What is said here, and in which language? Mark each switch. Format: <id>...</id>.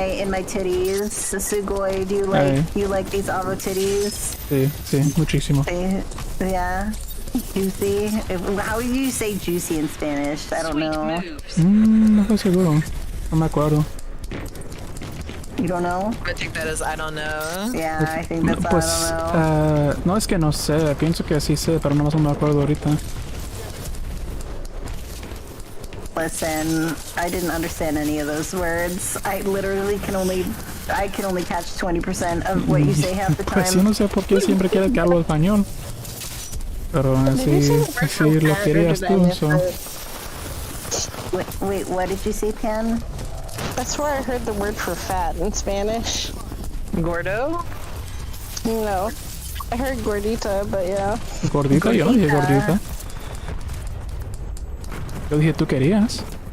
<en>in my titties. Sugoi, do you like these Avo titties?</en> <es>Sí, sí, muchísimo.</es> <en>Yeah. Juicy. How do you say juicy in Spanish? I don't know.</en> <es>No estoy seguro. No me acuerdo.</es> <en>You don't know? I think that is I don't know. Yeah, I think that's</en> <es>Pues,</es> <en>I don't know.</en> <es>no es que no sé, pienso que sí sé, pero no más no me acuerdo ahorita.</es> <en>Listen, I didn't understand any of those words. I literally can only catch 20% of what you say half the</en> <es>Pues yo</es> <en>time.</en> <es>no sé por qué siempre quieres que hablo español. Pero así lo querías tú, so.</es> <en>Wait, what did you say, Pan? That's where I heard the word for fat in Spanish.</en> <es>Gordo?</es> <en>No. I heard gordita, but yeah.</en> <es>Gordita, yo no dije gordita. Yo dije tú querías.</es>